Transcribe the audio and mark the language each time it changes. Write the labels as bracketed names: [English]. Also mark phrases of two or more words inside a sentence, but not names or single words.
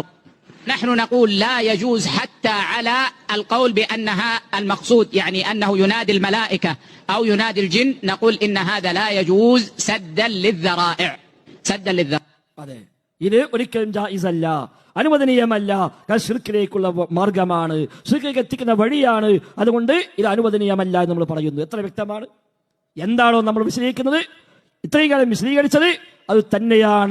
[Arabic] نحن نقول لا يجوز حتى على القول بأنها المقصود يعني أنه ينادي الملائكة أو ينادي الجن، نقول إن هذا لا يجوز سدا للذرائع. [Malayalam] ഇത് ഒരിക്കലും ജായിസ് അല്ല, അനുവദനീയമല്ല. ശിർക്കിലേക്കുള്ള മാർഗമാണ്, ശിർക്കിലേക്ക് എത്തിക്കുന്ന വഴിയാണ്. അതുകൊണ്ട് ഇത് അനുവദനീയമല്ല എന്ന് നമ്മൾ പറയുന്നു. എത്ര വ്യക്തമാണ്? എന്താണോ നമ്മൾ വിശദീകരിക്കുന്നത്, ഇത്രയും കാലം വിശദീകരിച്ചത് അത് തന്നെയാണ്.